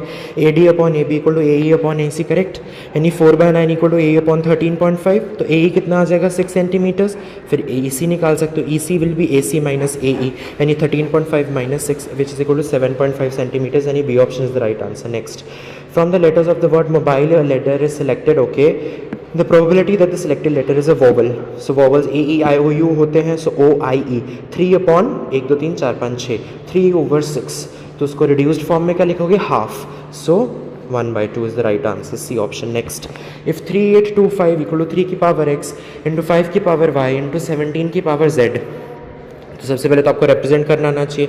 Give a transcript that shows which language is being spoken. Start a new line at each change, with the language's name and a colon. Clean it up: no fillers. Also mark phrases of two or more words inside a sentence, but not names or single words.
English: A D upon A B equal to A E upon A C, correct.
Hindi: यानी 4/9
English: equal to a upon
Hindi: 13.5. तो ए ई कितना आ जाएगा? 6 सेंटीमीटर्स. फिर ए सी निकाल सकते हो.
English: E C will be A C minus A E, यानी 13.5 minus 6 which is equal to 7.5 centimeters. यानी B option is the right answer. Next, From the letters of the word mobile a letter is selected. Okay, the probability that the selected letter is a vowel. So vowels a e i o u
Hindi: होते हैं.
English: So o i e 3/1, 2, 3, 4, 5, 6, 3/6.
Hindi: तो उसको
English: reduced form
Hindi: में क्या लिखोगे?
English: Half. So 1/2 is the right answer. C option. Next, if 3825 equal to 3 की power x into 5 की power y into 17 की power z.
Hindi: तो सबसे पहले तो आपको रिप्रेजेंट करना आना चाहिए.